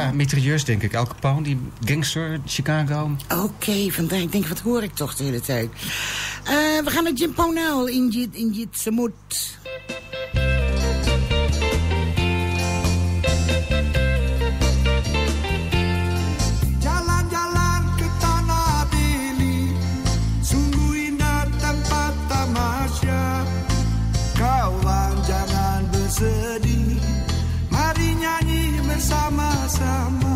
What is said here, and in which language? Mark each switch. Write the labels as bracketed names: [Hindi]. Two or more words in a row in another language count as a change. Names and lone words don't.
[Dutch] Ja, mitrailleurs denk ik. Al Capone, die gangster, Chicago. Oké, vandaar. Ik denk, wat hoor ik toch de hele tijd? We gaan naar Jim Ponel, Injit Semut. [Indonesian] Jalan-jalan ke Tanah Deli, sungguh indah tempat tamasya. Kawan jangan bersedih, mari nyanyi bersama-sama.